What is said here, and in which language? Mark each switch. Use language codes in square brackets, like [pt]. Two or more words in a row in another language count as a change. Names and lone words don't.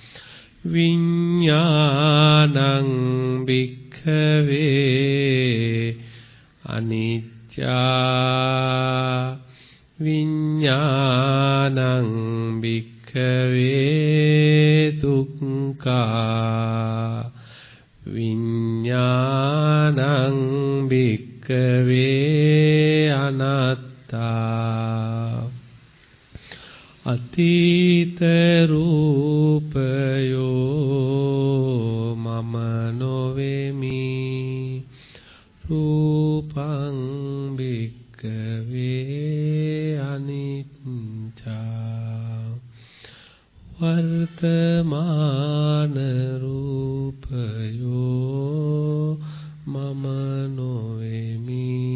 [pi] විඤ්ඤාණං භික්ඛවේ අනිච්චා විඤ්ඤාණං භික්ඛවේ දුක්ඛා විඤ්ඤාණං භික්ඛවේ අනාත්තා [si] අතීත රූපයෝ මම නොවෙමි [pi] රූපං භික්ඛවේ අනිච්චා [si] වර්තමාන රූපයෝ මම නොවෙමි